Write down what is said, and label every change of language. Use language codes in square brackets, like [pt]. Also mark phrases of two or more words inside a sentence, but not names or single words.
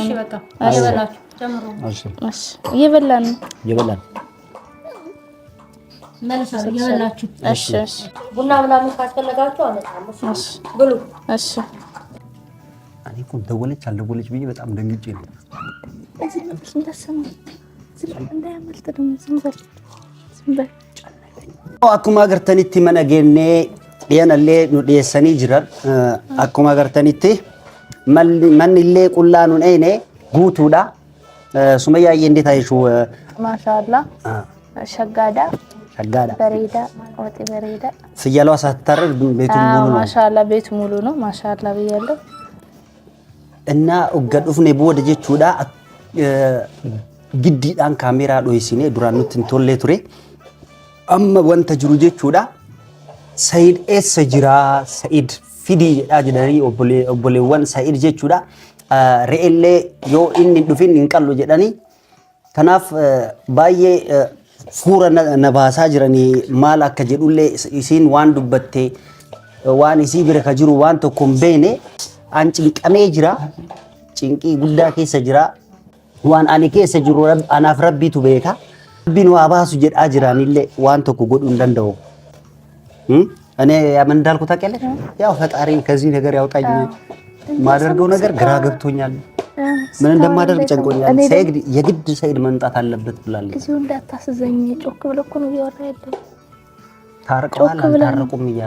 [am] እሺ በቃ እየበላችሁ ጀምሩ እሺ እየበላን መልሳለሁ እየበላችሁ እሺ እሺ ቡና ምናምን ካስፈለጋችሁ አመጣለሁ እሺ ብሉ እሺ እኔ እኮ ደወለች አልደወለች ብዬ በጣም ደንግጬ ነው [om] akkuma agartanitti mana geennee dhiyanallee nu dhiyeessanii jiran akkuma agartanitti manni illee qullaa nu dhayne guutuudha sumayyaayee [am] እንዴት አይሽው ማሻአላ ሸጋዳ በሬዳ ወጥ በሬዳ ፍየሏ ሳትታረድ ቤቱ ሙሉ ነው ማሻአላ ቤቱ ሙሉ ነው ማሻአላ ብያለሁ [om] እና ugga dhufne booda jechuudha giddiidhaan kaameeraa dho'isine duraan nutti hin tolle ture amma wanta jiru jechuudha Said eessa jira Said fidii jedhaa jedhanii obboleewwan Said jechuudha re'ellee yoo inni dhufin hin qallu jedhanii kanaaf baay'ee fuura na baasaa jiranii maal akka jedhullee isiin waan dubbatte waan isii bira ka jiru waan tokko hin beekne an cinqamee jira cinqii guddaa keessa jira waan ani keessa jiru anaaf rabbiitu beeka rabbiin waa baasu jedhaa jiraanillee waan tokko godhuu hin danda'u [am] እኔ ምን እንዳልኩ ታውቂያለሽ ያው ፈጣሪ ከዚህ ነገር ያውጣኝ ማደርገው ነገር ግራ ገብቶኛል ምን እንደማደርግ ጨንቆኛል ሰይድ የግድ ሰይድ መምጣት አለበት ብላለች እዚሁ እንዳታስዘኝ ጮክ ብሎ እኮ ነው ያወራ ያለው ታርቀዋል ታረቁም እያሉ